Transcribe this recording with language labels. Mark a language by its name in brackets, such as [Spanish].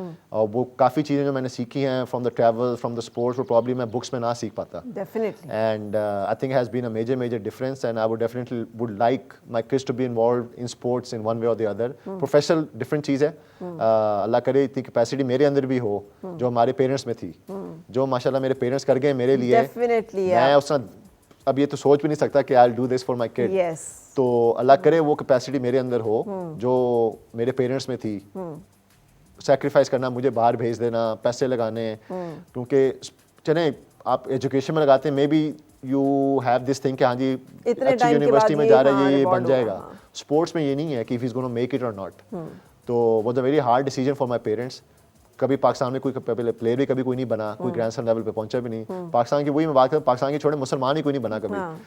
[Urdu] اور وہ کافی چیزیں جو میں نے سیکھی ہیں [English] from the travel, from the sports, [Urdu] وہ probably میں books میں نہ سیکھ پاتا. [English] Definitely. And I think it has been a major difference, and I would definitely would like my kids to be involved in sports in one way or the other. [Urdu] Professional different چیز ہے, اللہ کرے اتنی capacity میرے اندر بھی ہو جو ہمارے parents میں تھی, جو ماشاءاللہ میرے پیرنٹس کر گئے میرے لیے. [English] Definitely, [Urdu] میں اس طرح اب یہ تو سوچ بھی نہیں سکتا کہ [English] I'll do this for my kid. Yes. [Urdu] تو اللہ کرے وہ کیپیسٹی میرے اندر ہو جو میرے پیرنٹس میں تھی. سیکریفائز کرنا, مجھے باہر بھیج دینا, پیسے لگانے, کیونکہ چلیں آپ ایجوکیشن میں لگاتے ہیں, [English] may be you have this thing [Urdu] کہ ہاں جی اچھی یونیورسٹی میں جا رہا ہے یہ بن جائے گا. اسپورٹس میں یہ نہیں ہے کہ [English] if he's going to make it or not. [Urdu] تو [English] Was a very hard decision for my parents. [Urdu] کبھی پاکستان میں کوئی پلیئر بھی کبھی کوئی نہیں بنا, کوئی گرینڈ سلیم لیول پہ پہنچا بھی نہیں. پاکستان کی وہی میں بات کروں, پاکستان کے چھوڑے مسلمان ہی کوئی نہیں بنا کبھی.